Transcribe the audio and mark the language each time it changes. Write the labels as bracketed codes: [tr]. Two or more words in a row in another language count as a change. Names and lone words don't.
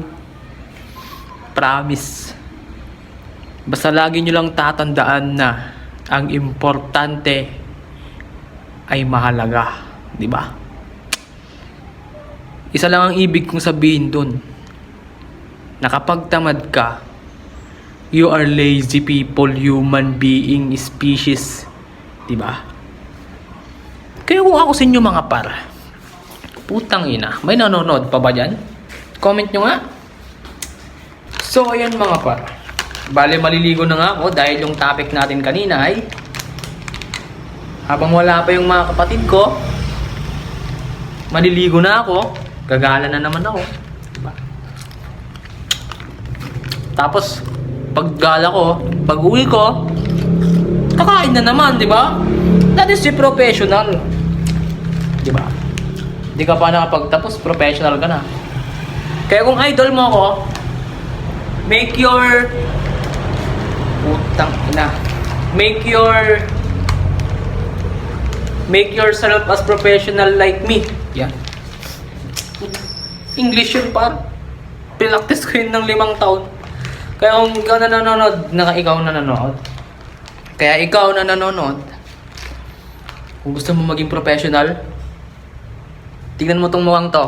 [en] Promise. [tl] Basta lagi nyo lang tatandaan na ang importante ay mahalaga, di ba? Isa lang ang ibig kong sabihin dun. Na kapag tamad ka, [en] you are lazy people, human being, species, [tl] di ba? Kaya kung ako sa inyo mga par, putang ina, may nanonood pa ba dyan? Comment nyo nga. So ayan mga par, bale maliligo na nga ako dahil yung topic natin kanina ay habang wala pa yung mga kapatid ko, maliligo na ako. Gagala na naman ako. Diba? Tapos, paggala ko, pag uwi ko, kakain na naman, di ba? [en] That is the professional. [tl] Di ba? Di ka pa nakapagtapos, professional ka na. Kaya kung idol mo ako, [en] make your... [tl] Putang ina. [en] Make yourself as professional like me. [tl] Yan. English yun par. Pinaktis ko yun ng 5 taon. Kaya kung ikaw na nanonood, kung gusto mo maging professional, tingnan mo tong mukhang to.